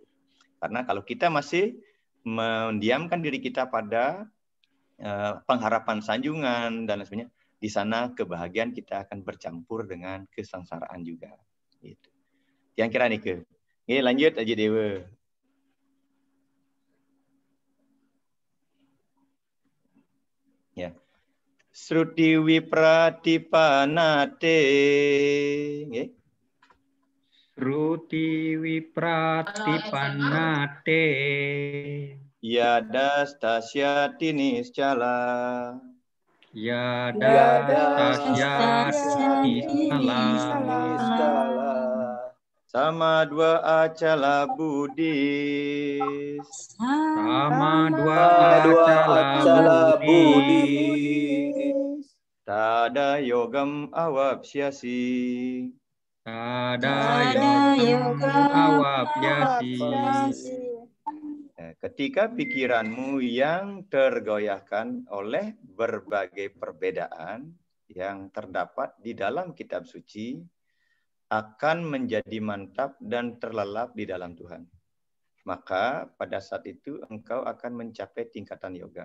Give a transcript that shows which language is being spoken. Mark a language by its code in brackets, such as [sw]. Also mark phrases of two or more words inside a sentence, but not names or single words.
[id] Karena kalau kita masih mendiamkan diri kita pada pengharapan sanjungan, dan lain sebagainya, di sana kebahagiaan kita akan bercampur dengan kesengsaraan juga. Gitu. Yang kira nih ke. Ini lanjut aja Dewa. Ya. [sa] Sruti wipratipanate. Nggih. Sruti wipratipanate. Yada stasyati niscala. Yada stasyati niscala. Sama dua acala budis. Sama dua acala budis. Tada yogam awapsyasi. Tada yogam awapyasi. [id] Ketika pikiranmu yang tergoyahkan oleh berbagai perbedaan yang terdapat di dalam kitab suci akan menjadi mantap dan terlelap di dalam Tuhan. Maka pada saat itu engkau akan mencapai tingkatan yoga.